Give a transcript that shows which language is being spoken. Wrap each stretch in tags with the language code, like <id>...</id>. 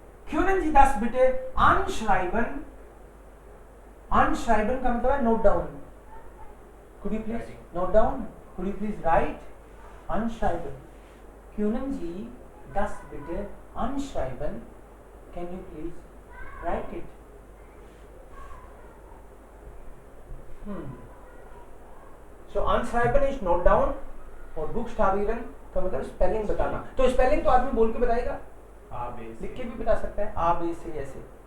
<de>Können Sie das bitte anschreiben?</de> <hi>Anschreiben का मतलब है note down.</hi> <en>Could you please note down? Could you please write? Anschreiben।</en> <de>Können Sie das bitte anschreiben?</de> <en>Can you please write it? So anschreiben is note down</en> <hi>और buchstabieren का मतलब spelling बताना। तो spelling तो आदमी बोल के बताएगा, लिख के भी बता सकता है, आ बे से ऐसे।</hi>